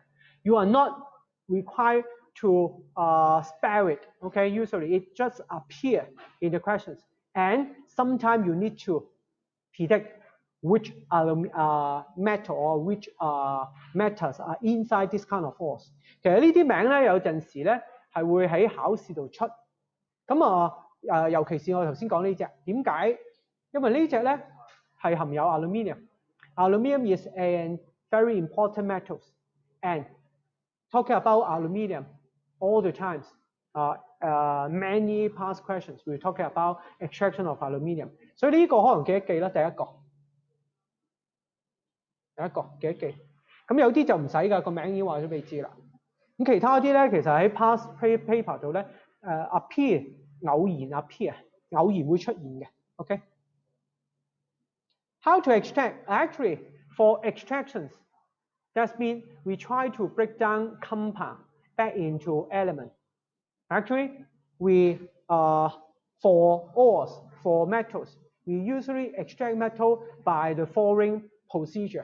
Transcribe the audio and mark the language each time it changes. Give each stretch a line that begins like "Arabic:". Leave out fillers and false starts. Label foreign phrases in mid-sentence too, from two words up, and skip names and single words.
English: You are not required to spell it. Okay. Usually it just appears in the questions, and sometimes you need to predict which metal or which metals are inside this kind of ores。
Cantonese: 其實呢啲名咧有陣時咧係會喺考試度出。咁尤其是我頭先講呢隻，點解？因為呢隻咧係含有
English: aluminium。Aluminium is a very important metals, and talking about aluminium all the times. Many past questions we're talking about extraction of aluminium。
Cantonese: 所以呢個可能記一記啦，第一個記一記。咁有啲就唔使㗎，個名已經話咗俾你知啦。咁其他啲咧，其實喺
English: past paper
Cantonese: 度咧，appear 偶然 appear 偶然會出現嘅。OK。
English: How to extract? Actually, for extractions, that means we try to break down compound back into element. Actually, we for ores, for metals, we usually extract metal by the following procedure.